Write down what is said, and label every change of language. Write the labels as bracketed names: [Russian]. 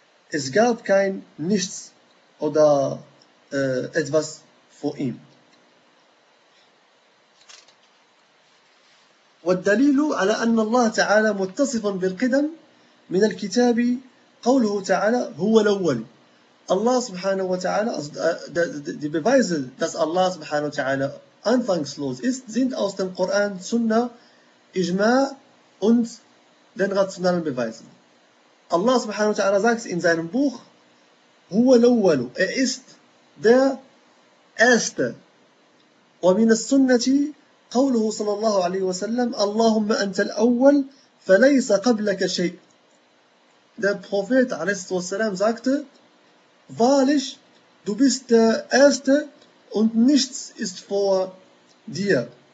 [German] Es gab kein Nichts oder etwas vor ihm. [Arabic] والدليل على أن الله تعالى متصف بالقدم من الكتاب قوله تعالى هو الأول. [German] Allah subhanahu wa ta'ala, die Beweise, dass Allah subhanahu wa ta'ala anfangslos ist, sind aus dem Koran, Sunna, Ijma und den rationalen Beweisen. Allah subhanahu wa ta'ala sagt in seinem Buch, [Arabic] هو الأول, [German] er ist der Erste. [Arabic] ومن السنة قوله صلى الله عليه وسلم, اللهم أنت الأول فليس قبلك شيء. [German] Der Prophet عليه الصلاة sagte, wahrlich, du bist der Erste und nichts ist vor dir.